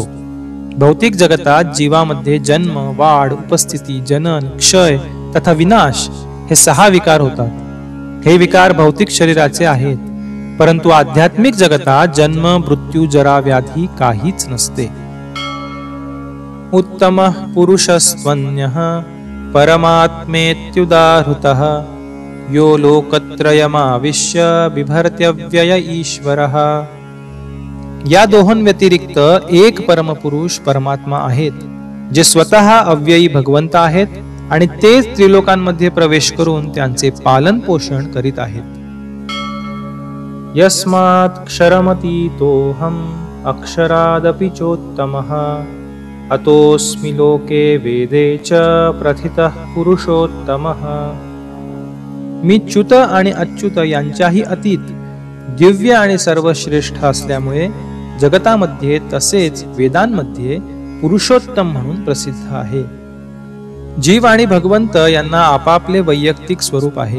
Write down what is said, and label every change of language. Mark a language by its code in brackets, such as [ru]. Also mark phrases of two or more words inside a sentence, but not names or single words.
[mr] भौतिक जगतात जीवामध्ये जन्म, वाढ, उपस्थिती, जनन, क्षय तथा विनाश हे 6 विकार होतात. हे विकार भौतिक शरीराचे आहेत, परंतु आध्यात्मिक जगतात जन्म, मृत्यू, जरा, व्याधी काहीच नसते. [sa] उत्तम पुरुषस्त्वन्यः परमात्मेत्युदाहृतः यो लोकत्रयमाविश्य बिभर्त्यव्यय ईश्वरः. [mr] या दोहों व्यतिरिक्त एक परमपुरुष परमात्मा आहेत. जे स्वतः अव्ययी भगवंत आहेत आणि तेच त्रिलोकांमध्ये प्रवेश करून त्यांचे पालन पोषण करीत आहेत. [sa] यस्मात् क्षरमतीतोऽहम् अक्षरादपि चोत्तमः अतोऽस्मि लोके वेदे च प्रथितः पुरुषोत्तमः. [mr] मी च्युत आणि अच्युत यांच्याही अतीत, दिव्य आणि सर्वश्रेष्ठ असल्यामुळे जगतामध्ये तसेच वेदांमध्ये पुरुषोत्तम म्हणून प्रसिद्ध आहे. जीव आणि भगवंत यांना आपापले वैयक्तिक स्वरूप आहे.